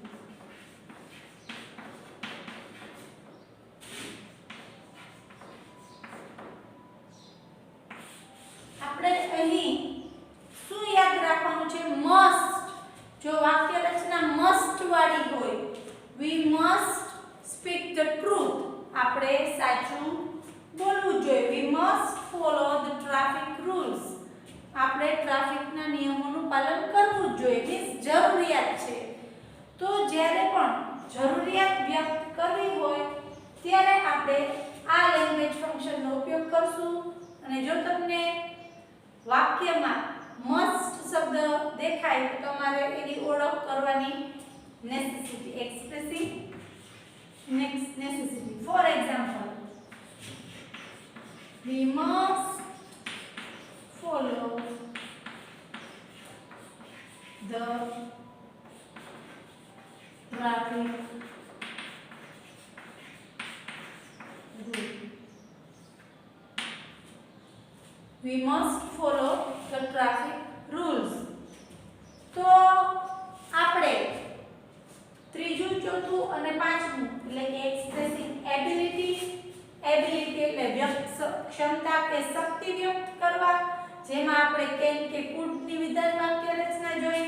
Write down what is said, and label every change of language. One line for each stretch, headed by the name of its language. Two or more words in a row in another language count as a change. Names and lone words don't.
Gujarati: આપણે અહીં શું યાદ રાખવાનું છે? must. જો વાક્ય રચના must વાળી હોય,
English: we must speak the truth.
Gujarati: આપણે સાચું બોલવું જોઈએ.
English: we must follow the traffic rules.
Gujarati: આપણે ટ્રાફિકના નિયમોનું પાલન કરવું જોઈએ. મીન્સ જરૂરિયાત છે. તો જ્યારે પણ જરૂરિયાત વ્યક્ત કરવી હોય ત્યારે આપણે આ લેંગ્વેજ ફંક્શનનો ઉપયોગ કરશું. અને જો તમને વાક્યમાં મસ્ટ શબ્દ દેખાય તો તમારે એની ઓળખ કરવાની નેસેસિટી,
English: expressive necessity. For example, we must follow the traffic rule. We must follow the traffic rules.
Gujarati: તો આપણે ત્રીજું, ચોથું અને પાંચમું એટલે કે
English: expressing ability
Gujarati: એટલે વ્યક્ત ક્ષમતા કે શક્તિ વ્યક્ત કરવા, જેમાં આપણે કેન કે કુડ ની વિધાન વાક્ય રચના જોઈ.